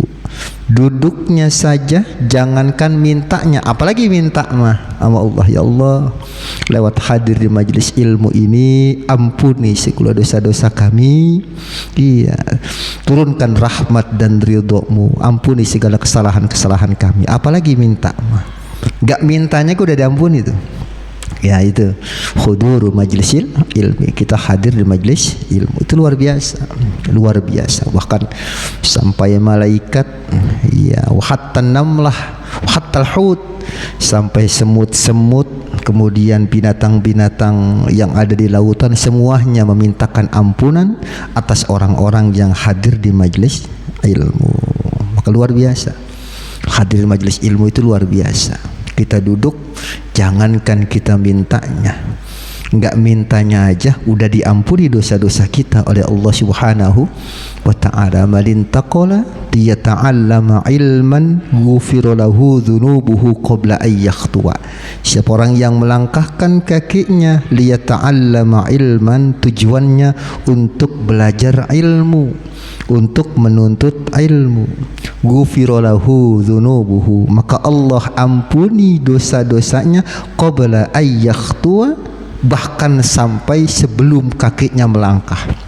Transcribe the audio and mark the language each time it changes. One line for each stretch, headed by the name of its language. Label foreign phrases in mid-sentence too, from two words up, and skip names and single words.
Indonesian: Duduknya saja, jangankan mintanya, apalagi minta mah sama Allah,
Arabic: يا الله
Indonesian: lewat hadir di majelis ilmu ini ampuni segala dosa-dosa kami, iya, turunkan rahmat dan ridho-Mu, ampuni segala kesalahan-kesalahan kami, apalagi minta mah. Gak mintanya udah diampuni tuh. Ya itu
Arabic: حضور مجلس العلم,
Indonesian: kita hadir di majlis ilmu, itu luar biasa, luar biasa. Bahkan sampai malaikat, ya
Arabic: حتى النملة، حتى الحوت,
Indonesian: sampai semut-semut, kemudian binatang-binatang yang ada di lautan, semuanya memintakan ampunan atas orang-orang yang hadir di majlis ilmu. Maka luar biasa, hadir di majlis ilmu itu luar biasa. Kita duduk, jangankan kita mintanya, enggak mintanya aja udah diampuni dosa-dosa kita oleh Allah
Arabic: سبحانه وتعالى. من تنقل ليتعلم علما غفر له ذنوبه قبل أن يخطو.
Indonesian: Siapa orang yang melangkahkan kakinya
Arabic: ليتعلم علما,
Indonesian: tujuannya untuk belajar ilmu, untuk menuntut ilmu,
Arabic: غفر له ذنوبه,
Indonesian: maka Allah ampuni dosa-dosanya
Arabic: قبل أن يخطو,
Indonesian: bahkan sampai sebelum kakinya melangkah.